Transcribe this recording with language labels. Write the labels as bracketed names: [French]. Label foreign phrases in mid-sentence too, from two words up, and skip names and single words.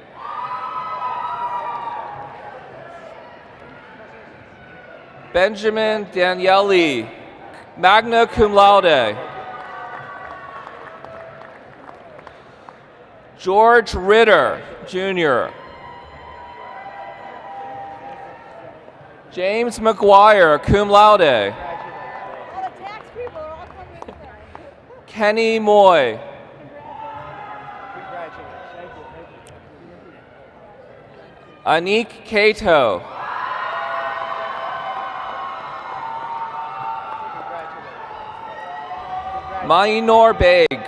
[English] Benjamin Danieli, [Latin] magna cum laude. [English] George Ritter, Jr. James McGuire, [Latin] cum laude. [English] Kenny Moy. Anik Kato. Mainor Beg.